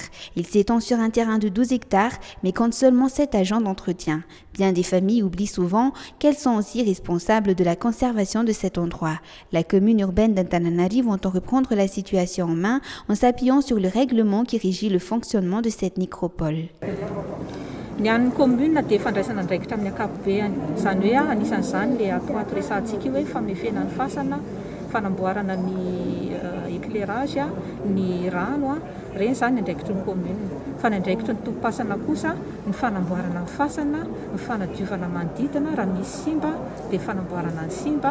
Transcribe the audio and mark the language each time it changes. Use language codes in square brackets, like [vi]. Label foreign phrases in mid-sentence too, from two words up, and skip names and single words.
[fr] Il s'étend sur un terrain de 12 hectares, mais compte seulement 7 agents d'entretien. Bien des familles oublient souvent qu'elles sont aussi responsables de la conservation de cet endroit. La commune urbaine d'Antananarivo vont en reprendre la situation en main en s'appuyant sur le règlement qui régit le fonctionnement de cette nécropole. [mg] Ny an'ny commune dia fandraisana andraikitra amin'ny ankapobeny. Izany hoe anisan'izany le atoato resantsika hoe famefenany fasana, fanamboarana ny éclairage, ny rano, reny zany andraikitry ny commune. Fa ny andraikitry ny tompasana kosa ny fanamboarana ny fasana, ny fanadiovana manodidina raha misy simba dia fanamboarana ny simba.